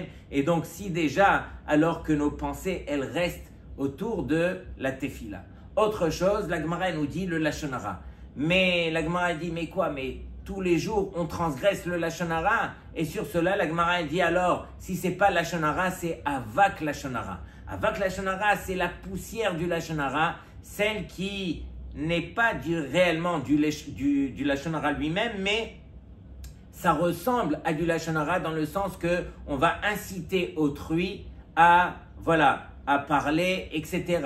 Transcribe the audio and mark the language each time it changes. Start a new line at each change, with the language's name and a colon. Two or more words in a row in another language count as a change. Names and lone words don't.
French: Et donc si déjà, alors que nos pensées, elles restent autour de la Tefila. Autre chose, la Gemara nous dit le
Hebrew: לשון הרע.
French: Mais la Gemara dit, mais quoi? Mais tous les jours, on transgresse le
Hebrew: לשון הרע.
French: Et sur cela, la Gemara dit alors, si c'est pas
Hebrew: לשון הרע,
French: c'est
Hebrew: אבק לשון הרע. אבק לשון הרע,
French: c'est la poussière du
Hebrew: לשון הרע,
French: celle qui n'est pas réellement du
Hebrew: לשון הרע
French: lui-même, mais ça ressemble à du
Hebrew: לשון הרע
French: dans le sens que on va inciter autrui à parler, etc.